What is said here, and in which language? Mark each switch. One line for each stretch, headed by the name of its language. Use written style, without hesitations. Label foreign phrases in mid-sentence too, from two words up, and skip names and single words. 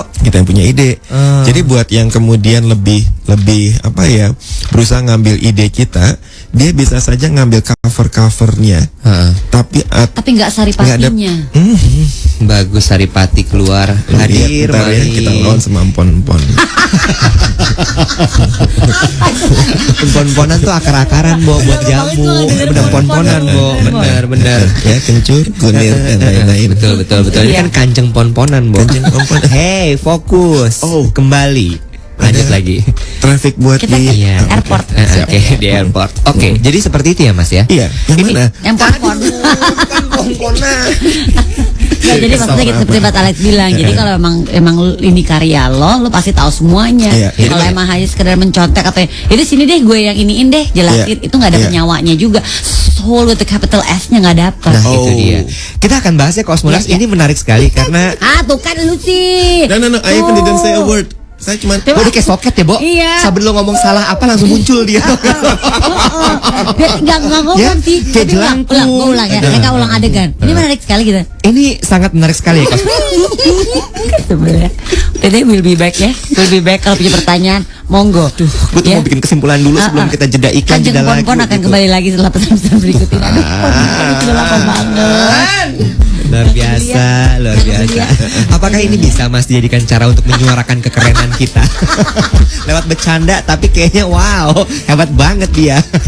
Indonesian: Kita yang punya ide. Jadi buat yang kemudian lebih apa ya, berusaha ngambil ide kita, dia bisa saja ngambil covernya. Tapi nggak saripatinya. Bagus, Saripati keluar hadir, bentar ya, kita lawan sama empon-empon. Empon-emponan tuh akar-akaran Bo, buat jamu. Bener pon-ponan Bo, bener. Ya, kencur, kunir, dan lain-lain. Betul. Ini kan kanjeng pon-ponan Bo. Kanjeng pon-ponan. Hey, fokus. Kembali. Lanjut lagi. Traffic buat Kita di ke airport. Oke, di airport. Oke, jadi seperti itu ya Mas ya? Iya, yang Ini- mana? Yang pon-pon. Ya, jadi maksudnya gitu, seperti Pak Alex bilang. Jadi kalau emang ini karya lo pasti tahu semuanya. Iya, Kalau emang hanya sekedar mencontek atau itu sini deh gue yang iniin deh jelasin, itu nggak ada Iya. penyawanya juga.
English: Soul with the capital S-nya
Indonesian: nggak dapet. Nah, itu dia. Kita akan bahas ya Cosmonauts. Iya. Ini menarik sekali karena Tuh kan lu sih.
English: No, I even didn't say a word.
Indonesian: Saya cuma Bo, dia kayak soket ya, Bo. Iya. Sambil lo ngomong salah apa langsung muncul dia. Dia nggak ngomong Ya, sih. kayak Tapi ulang, jelangkung. gue ulang ya. Mereka ulang adegan. Ini menarik sekali gitu. Ini sangat menarik sekali ya, Kos. Sebenarnya. Jadi
English: we'll be back
Indonesian: ya.
English: We'll be back
Indonesian: kalau punya pertanyaan. Monggo. Gue tuh mau bikin kesimpulan dulu sebelum kita jeda iklan, Kanjeng jeda lagi. Pon-Pon akan gitu. kembali lagi setelah pesan-pesan berikut ini. Aduh, itu lama banget. Luar biasa. Apakah ini bisa Mas dijadikan cara untuk menyuarakan kekerenan kita? Lewat bercanda, tapi kayaknya wow, hebat banget dia.